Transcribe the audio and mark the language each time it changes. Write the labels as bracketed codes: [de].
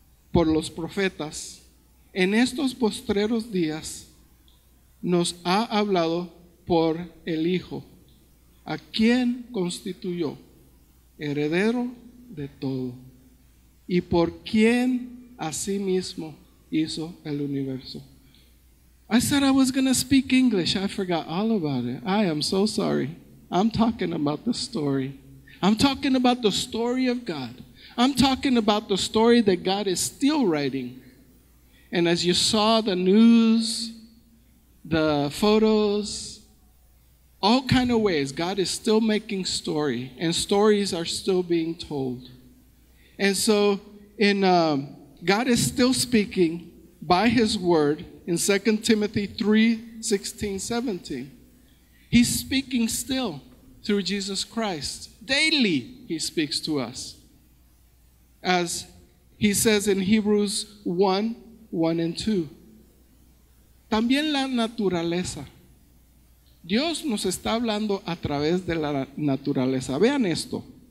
[es] por los profetas, en estos postreros días nos ha hablado por el Hijo, a quien constituyó heredero de todo y por quien asimismo hizo el universo. [en] I said I was going to speak English. I forgot all about it. I am so sorry. I'm talking about the story. I'm talking about the story of God. I'm talking about the story that God is still writing. And as you saw the news, the photos, all kind of ways, God is still making story, and stories are still being told. And so God is still speaking by his word in 2 Timothy 3, 16, 17. He's speaking still through Jesus Christ. Daily he speaks to us. As he says in Hebrews 1, 1 and 2. [es] También la naturaleza. Dios nos está hablando a través de la naturaleza. Vean esto.